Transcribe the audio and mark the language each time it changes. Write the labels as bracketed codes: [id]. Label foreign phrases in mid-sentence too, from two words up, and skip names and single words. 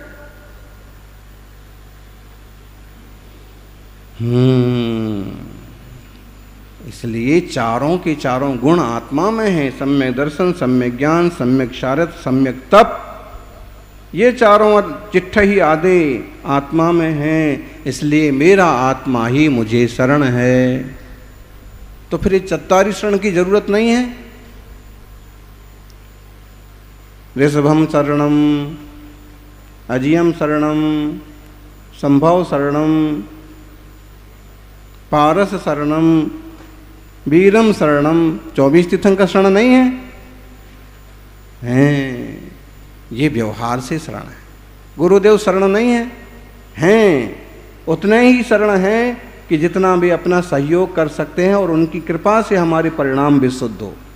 [hi] इसलिए चारों के चारों गुण आत्मा में है। सम्यक दर्शन, सम्यक ज्ञान, सम्यक चारित्र, सम्यक तप, ये चारों चिट्ठ ही आदे आत्मा में हैं। इसलिए मेरा आत्मा ही मुझे शरण है। तो फिर ये चत्तारी शरण की जरूरत नहीं है। [sa] ऋषभम शरणम, अजियम शरणम, संभव शरणम, पारस शरणम, वीरम शरणम। [hi] 24 तीर्थंकर शरण नहीं है? हैं, ये व्यवहार से शरण है। गुरुदेव शरण नहीं है? हैं, उतने ही शरण हैं कि जितना भी अपना सहयोग कर सकते हैं और उनकी कृपा से हमारे परिणाम भी शुद्ध हो।